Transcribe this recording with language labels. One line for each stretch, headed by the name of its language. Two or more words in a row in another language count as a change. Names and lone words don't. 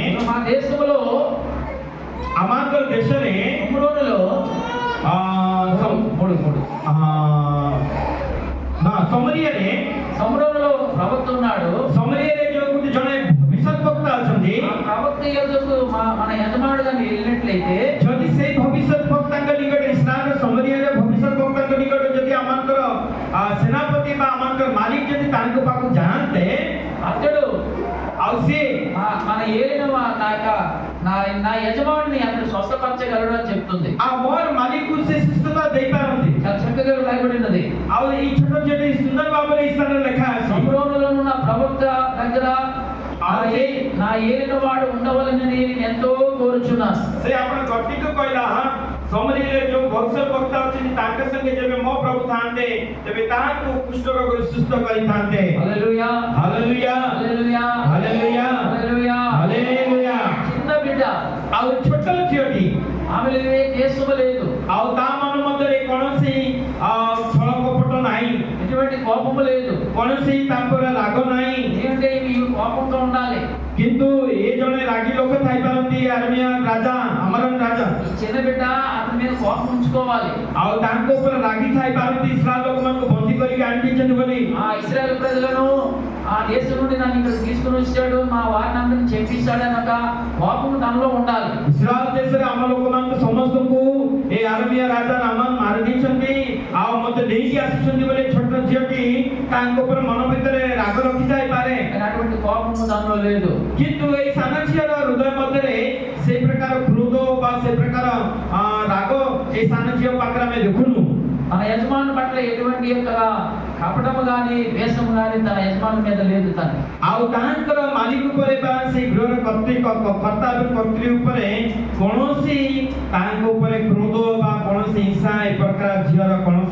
Telugu: మా దేశంలో
Odia: ଆମର ଦେଶରେ
Telugu: కుమ్రోనులో మూడు
Odia: ସମରିଆରେ
Telugu: సముద్రంలో ప్రవక్త ఉన్నాడు.
Odia: ସମରିଆରେ ଯୋଉ ଜଣେ ଭବିଷ୍ୟତ ବକ୍ତା ଅଛନ୍ତି
Telugu: ఆ ప్రవక్త యొద్దకు మన యజమానుడుగా వెళ్ళినట్లయితే
Odia: ଯଦି ସେଇ ଭବିଷ୍ୟତ ବକ୍ତାଙ୍କ ନିକଟରେ ଇସ୍ରାଏଲର ସମରିଆର ଭବିଷ୍ୟତ ବକ୍ତାଙ୍କ ନିକଟରେ ଯଦି ଆମଙ୍କର ସେନାପତି ବା ଆମଙ୍କର ମାଲିକ ଯଦି ତାଙ୍କ ପାଖକୁ ଯାଆନ୍ତେ
Telugu: అతడు
Odia: ଆଉ ସିଏ
Telugu: మన ఏలిన నా యజమానుని అతడు స్వస్థపరచగలడు అని చెప్తుంది.
Odia: ఆ ମୋର ମାଲିକକୁ ସେ ସୁସ୍ଥତା ଦେଇପାରନ୍ତି.
Telugu: చాలా చక్కగా రాయబడి ఉన్నది.
Odia: ଆଉ ଏଇ ଛୋଟ ଝିଅଟି ସୁନ୍ଦର ଭାବରେ ఈ ସ୍ଥାନରେ ଲେଖା ଅଛି.
Telugu: సముద్రంలో ఉన్న ప్రవక్త దగ్గర నా ఏలిన వాడు ఉండవలని నేను ఎంతో కోరుచున్నాను.
Odia: ସେ ଆପଣ ଗତିକୁ କହିଲା ସମରିଆରେ ଯୋଉ ଭବିଷ୍ୟତ ବକ୍ତା ଅଛନ୍ତି ତାଙ୍କ ସଙ୍ଗେ ଯେବେ ମୋ ପ୍ରଭୁ ଥାନ୍ତେ ତେବେ ତାହାକୁ କୁଷ୍ଠ ରୋଗରୁ ସୁସ୍ଥ କରିଥାନ୍ତେ.
Telugu: హల్లెలూయా హల్లెలూయా హల్లెలూయా హల్లెలూయా హల్లెలూయా హల్లెలూయా. చిన్న బిడ్డ
Odia: ଆଉ ଛୋଟ ଝିଅଟି
Telugu: ఆమెలో ఏ కేసు లేదు.
Odia: ଆଉ ତା ମନ ମଧ୍ୟରେ କୌଣସି ଛଳ କପଟ ନାହିଁ,
Telugu: ఎటువంటి కోపము లేదు.
Odia: କୌଣସି ତାଙ୍କର ରାଗ ନାହିଁ.
Telugu: ఏంటంటే ఇవి కోపంగా ఉండాలి.
Odia: କିନ୍ତୁ ଏ ଜଣେ ରାଗି ଲୋକ ଥାଇପାରନ୍ତି ଆରମିଆ ରାଜା ଆମରନ ରାଜା.
Telugu: ఈ చిన్న బిడ్డ అతని మీద కోపం ఉంచుకోవాలి.
Odia: ଆଉ ତାଙ୍କ ଉପରେ ରାଗି ଥାଇପାରନ୍ତି ଇସ୍ରାଏଲ ଲୋକମାନଙ୍କୁ ବନ୍ଦୀ କରିକି ଆଣିଦେଇଛନ୍ତି ବୋଲି.
Telugu: ఆ ఇశ్రాయేలు ప్రజలను ఆ దేశం నుండి నన్ను ఇక్కడ తీసుకుని వచ్చాడు, మా వారిని అందరిని చెప్పిస్తాడని ఒక కోపం తనలో ఉండాలి.
Odia: ଇସ୍ରାଏଲ ଦେଶରେ ଆମ ଲୋକମାନଙ୍କୁ ସମସ୍ତଙ୍କୁ ଏ ଆରମିଆ ରାଜା ନାମାନ ମାରିଦେଇଛନ୍ତି ଆଉ ମତେ ନେଇକି ଆସିଛନ୍ତି ବୋଲି ଛୋଟ ଝିଅଟି ତାଙ୍କ ଉପରେ ମନ ଭିତରେ ରାଗ ରଖିଥାଇପାରେ.
Telugu: అటువంటి కోపము తనలో లేదు.
Odia: କିନ୍ତୁ ଏଇ ସାନ ଝିଅର ହୃଦୟ ମଧ୍ୟରେ ସେଇ ପ୍ରକାର କ୍ରୋଧ ବା ସେ ପ୍ରକାର ରାଗ ଏଇ ସାନ ଝିଅ ପାଖରେ ଆମେ ଦେଖୁନୁ.
Telugu: తన యజమాని పట్ల ఎటువంటి యొక్క కపటము గాని ద్వేషము గాని తన యజమాని మీద లేదు. తను
Odia: ଆଉ ତାଙ୍କର ମାଲିକ ଉପରେ ବା ସେଇ ଗୃହର କର୍ତ୍ତା ଏବଂ କର୍ତ୍ରୀ ଉପରେ କୌଣସି ତାଙ୍କ ଉପରେ କ୍ରୋଧ ବା କୌଣସି ହିଂସା ଏ ପ୍ରକାର ଝିଅର କୌଣସି